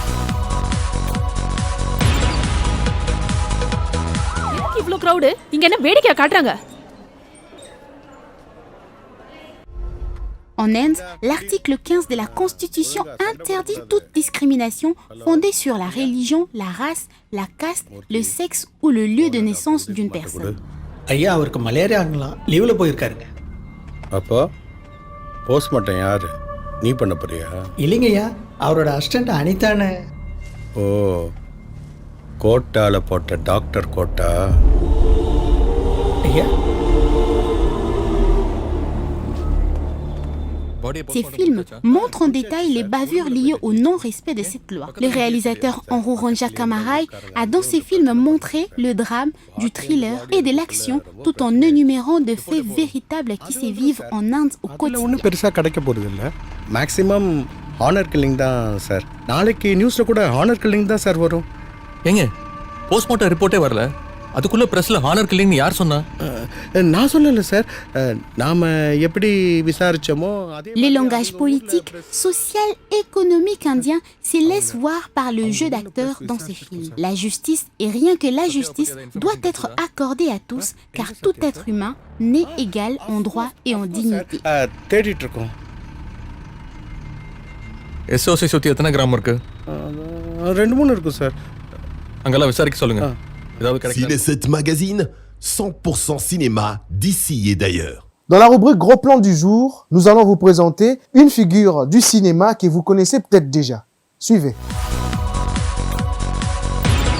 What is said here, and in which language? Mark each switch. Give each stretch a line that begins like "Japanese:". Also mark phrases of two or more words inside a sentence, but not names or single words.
French: En Inde, l'article 15 de la Constitution interdit toute discrimination fondée sur la religion, la race, la caste, le sexe ou le lieu de naissance d'une personne.
Tamil: ஐயா அவருக்கு
English: malaria leaveல
Tamil: போயிருக்காருங்க. அப்போ போஸ்ட்மார்ட்டம் யாரு? நீ பண்ண போறியா? இல்லைங்கய்யா, அவரோட அசிஸ்டன்ட் அனிதானே. ஓ, கோட்டால போட்ட
English: doctor quota.
Tamil: ஐயா
French: Ces films montrent en détail les bavures liées au non-respect de cette loi. Le réalisateur Anuranja Kamarai a dans ses films montré le drame, du thriller et de l'action tout en énumérant de faits véritables qui se vivent en Inde au quotidien.
Tamil: ஒன்றும் பெருசாக கிடைக்க போகிறது இல்லை.
English: maximum honour killing
Tamil: தான் சார். நாளைக்கு நியூஸில் கூட
English: honour killing
Tamil: தான் சார் வரும். ஏங்க
English: postmortem reportே
Tamil: வரல, அதுக்குள்ள பிரஸ்ல
English: honour killingனு
Tamil: யார் சொன்னா? நான் சொல்லல சார். நாம எப்படி விசாரிச்சோமோ அதே.
French: Le langage politique, social, économique indien se laisse voir par le jeu d'acteurs dans ces films. La justice, et rien que la justice, doit être accordée à tous, car tout être humain naît égal en droit et en dignité.
Tamil: தேடிட்டு இருக்கோம். எஸ்ஓசி சுத்தி எத்தனை கிராமம் இருக்கு? 2-3 இருக்கும் சார். அங்கெல்லாம் விசாரிக்க சொல்லுங்க.
French: Ciné 7 Magazine, 100% cinéma d'ici et d'ailleurs. Dans la rubrique Gros Plan du jour, nous allons vous présenter une figure du cinéma que vous connaissez peut-être déjà. Suivez.